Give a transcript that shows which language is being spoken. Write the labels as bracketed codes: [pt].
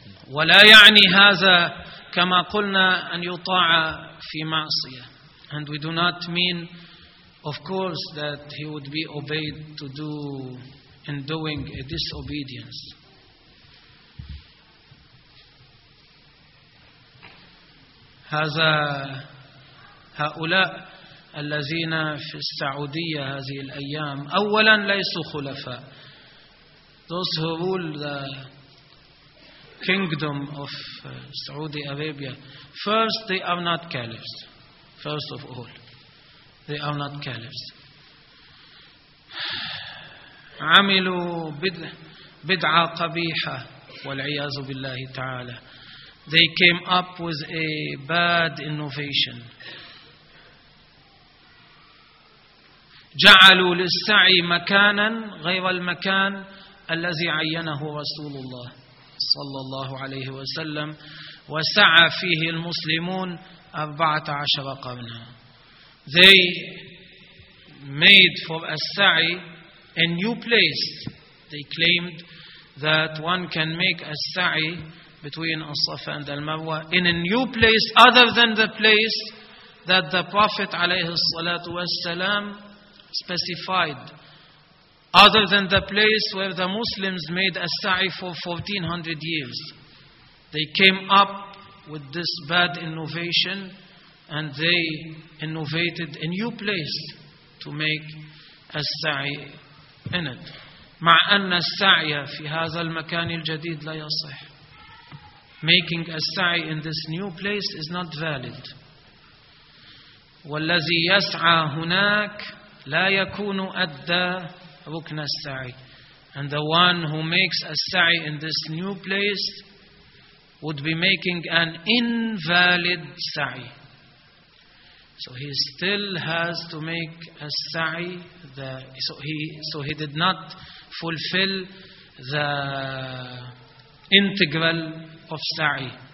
[ar] ولا يعني هذا كما قلنا أن يطاع في معصية. [en] And we do not mean, of course, that he would be obeyed to do in doing a disobedience. [ar] هذا هؤلاء الذين في السعودية هذه الأيام أولا ليسوا خلفاء. [en] Those who rule the kingdom of Saudi Arabia, first they are not caliphs. First of all, they are not caliphs. [ar] عملوا بدعة قبيحة والعياذ بالله تعالى. [en] They came up with a bad innovation. [ar] جعلوا للسعي مكانا غير المكان الذي عينه رسول الله صلى الله عليه وسلم وسعى فيه المسلمون 14 قرنا. [en] They made for السعي a new place. They claimed that one can make السعي between الصفا and المروة in a new place other than the place that the Prophet عليه الصلاة والسلام specified, other than the place where the Muslims made as-sa'i for 1400 years. They came up with this bad innovation and they innovated a new place to make as-sa'i in it. [ar] مع أن السعي في هذا المكان الجديد لا يصح. [en] Making as-sa'i in this new place is not valid. [ar] والذي يسعى هناك لا يكون أدى ركن السعي. [en] And the one who makes a sa'i in this new place would be making an invalid sa'i. So he still has to make a sa'i. So he did not fulfill the integral of sa'i.